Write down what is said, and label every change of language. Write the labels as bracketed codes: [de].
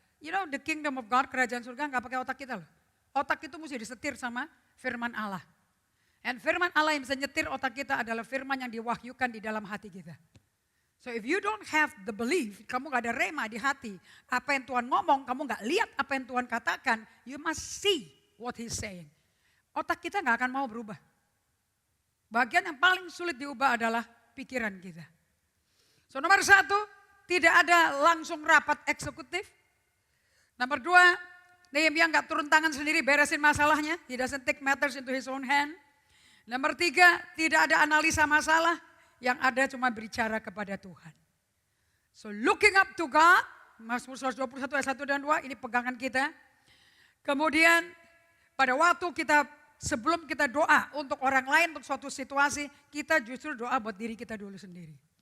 [en] You know the kingdom of God, [id] kerajaan surga gak pakai otak kita loh. Otak itu mesti disetir sama firman Allah. And firman Allah yang bisa nyetir otak kita adalah firman yang diwahyukan di dalam hati kita. [en] So if you don't have the belief, [id] kamu gak ada rema di hati. Apa yang Tuhan ngomong, kamu gak lihat apa yang Tuhan katakan. [en] You must see what he's saying. [id] Otak kita gak akan mau berubah. Bagian yang paling sulit diubah adalah pikiran kita. So nomor satu, tidak ada langsung rapat eksekutif. Nomor dua, Nehemia gak turun tangan sendiri beresin masalahnya. [en] He doesn't take matters into his own hand. [id] Nomor tiga, tidak ada analisa masalah. Yang ada cuma berbicara kepada Tuhan. [en] So looking up to God, [id] Mazmur 121 ayat 1 dan 2, ini pegangan kita. Kemudian pada waktu kita sebelum kita doa untuk orang lain, untuk suatu situasi, kita justru doa buat diri kita dulu sendiri.